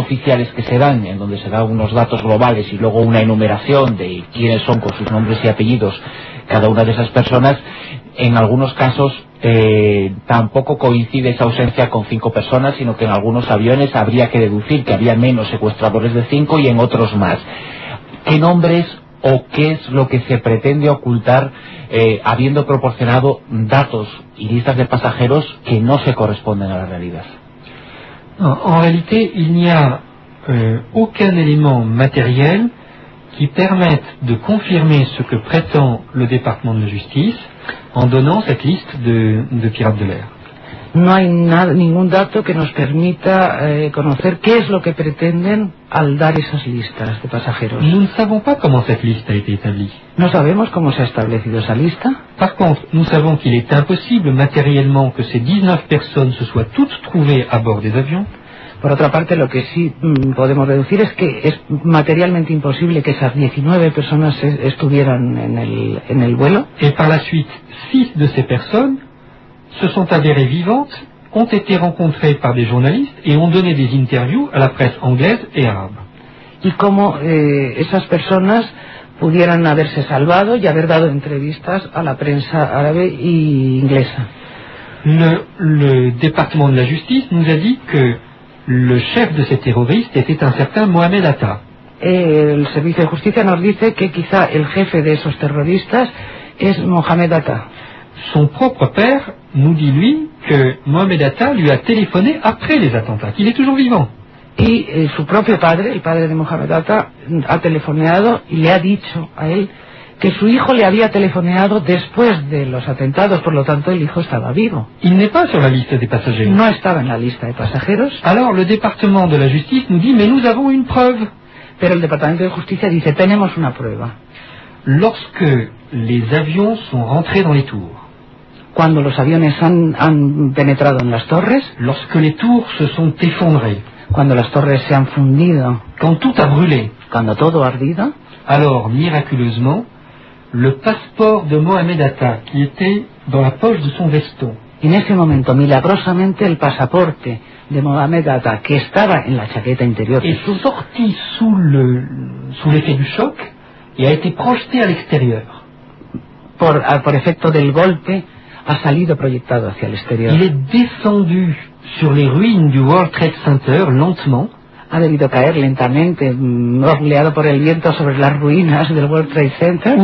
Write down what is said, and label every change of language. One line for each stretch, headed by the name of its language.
Spanish: oficiales que se dan, en donde se dan unos datos globales y luego una enumeración de quiénes son con sus nombres y apellidos cada una de esas personas, en algunos casos tampoco coincide esa ausencia con 5 personas, sino que en algunos aviones habría que deducir que había menos secuestradores de 5 y en otros más. ¿Qué nombres o qué es lo que se pretende ocultar habiendo proporcionado datos y listas de pasajeros que no se corresponden a la realidad?
French: En realité, il n'y a aucun élément matériel qui permette de confirmer ce que prétend le département de justice en donnant cette liste de pirates de l'air.
Spanish: No hay ningún dato que nos permita conocer qué es lo que pretenden al dar esas listas de pasajeros.
French: Nous ne savons pas comment cette liste a été établie.
Spanish: No sabemos cómo se ha establecido esa lista.
French: Par contre, nous savons qu'il est impossible matériellement que ces 19 personnes se soient toutes trouvées à bord des avions.
Spanish: Por otra parte, lo que sí podemos deducir es que es materialmente imposible que esas 19 personas estuvieran en el vuelo.
French: Et par la suite, 6 de ces personnes se sont avérées vivantes, ont été rencontrées par des journalistes et ont donné des interviews à la presse anglaise et arabe.
Spanish: Y cómo esas personas pudieran haberse salvado y haber dado entrevistas a la prensa árabe e inglesa.
French: Le département de la justice nous a dit que le chef de ces terroristes était un certain Mohamed Atta.
Spanish: El servicio de justicia nos dice que quizá el jefe de esos terroristas es Mohamed Atta.
French: Son propre père nous dit, lui, que Mohamed Atta lui a téléphoné après les attentats, qu'il est toujours vivant.
Spanish: y su propio padre, el padre de Mohamed Atta, ha telefoneado y le ha dicho a él que su hijo le había telefoneado después de los atentados, por lo tanto el hijo estaba vivo. ¿Y no está en la lista de pasajeros? No estaba en la lista de pasajeros.
French: Alors, le département de la justice nous dit, mais nous avons une preuve.
Spanish: Pero el departamento de justicia dice, tenemos una prueba.
French: Lorsque les avions sont rentrés dans les tours.
Spanish: Cuando los aviones han penetrado en las torres.
French: Lorsque les tours se sont effondrés.
Spanish: Cuando las torres se han fundido.
French: Quand tout a brûlé.
Spanish: Cuando todo ha ardido.
French: Alors, miraculeusement, le passeport de Mohamed Atta, qui était dans la poche de son veston.
Spanish: En ese momento, milagrosamente, el pasaporte de Mohamed Atta, que estaba en la chaqueta interior.
French: Est sorti sous l'effet du choc.
Spanish: Y ha sido proyectado al exterior. Por efecto del golpe, ha salido proyectado hacia el exterior.
French: Il est descendu sur les ruines du World Trade Center lentement.
Spanish: Ha debido caer lentamente, rodeado por el viento sobre las ruinas del World Trade Center.